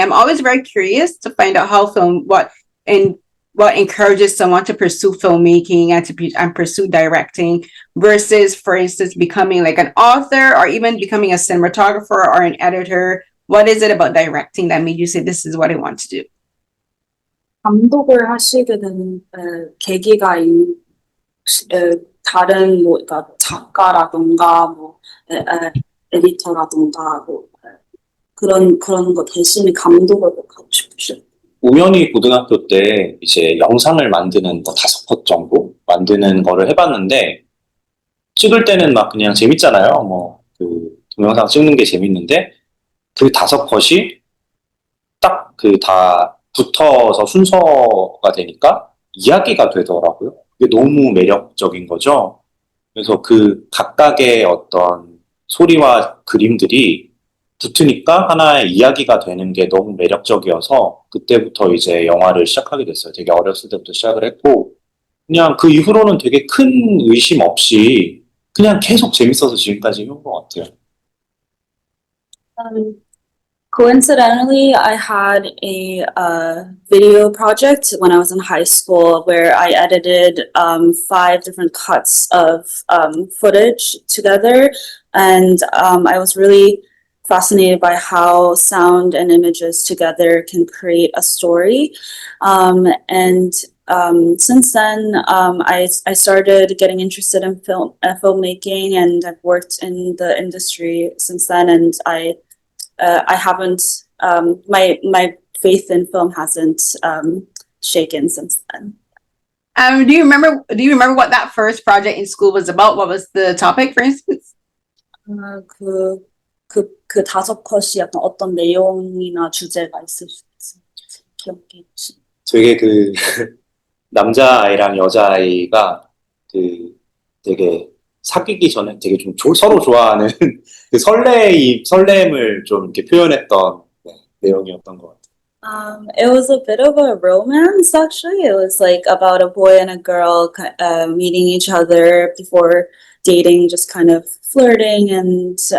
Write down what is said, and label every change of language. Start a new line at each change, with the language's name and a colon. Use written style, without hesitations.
English: I'm always very curious to find out what encourages someone to pursue filmmaking and pursue directing versus, for instance, becoming like an author or even becoming a cinematographer or an editor. What is it about directing that made you say this is what I want to do?
Korean: 감독을 하시게 된 계기가 다른 그러니까 작가라던가 에디터라던가 그런 거 대신에 감독을 하고 싶으셨어요. 우연히 고등학교 때 이제 영상을 만드는 5컷 정도 만드는 거를 해봤는데, 찍을 때는 막 그냥 재밌잖아요. 동영상 찍는 게 재밌는데, 그 5컷이 딱 다 붙어서 순서가 되니까 이야기가 되더라고요. 그게 너무 매력적인 거죠. 그래서 그 각각의 어떤 소리와 그림들이 붙으니까 하나의 이야기가 되는 게 너무 매력적이어서 그때부터 이제 영화를 시작하게 됐어요. 되게 어렸을 때부터 시작을 했고, 그냥 그 이후로는 되게 큰 의심 없이 그냥 계속 재밌어서 지금까지 해온 것 같아요.
English: Coincidentally, I had a video project when I was in high school where I edited 5 different cuts of footage together, and I was really fascinated by how sound and images together can create a story. Since then, I started getting interested in filmmaking, and I've worked in the industry since then. And I haven't my faith in film hasn't shaken since then. Do you remember what that first project in school was about? What was the topic, for instance?
Korean: 그 5컷이 약간 어떤 내용이나 주제가 있을 수 있어요. 기억이 되게 남자아이랑 여자아이가 되게 사귀기 전에 되게 좀 서로 좋아하는 그 설렘을 좀 이렇게 표현했던 내용이었던 것 같아요.
English: It was a bit of a romance, actually. It was like about a boy and a girl meeting each other before dating, just kind of flirting, and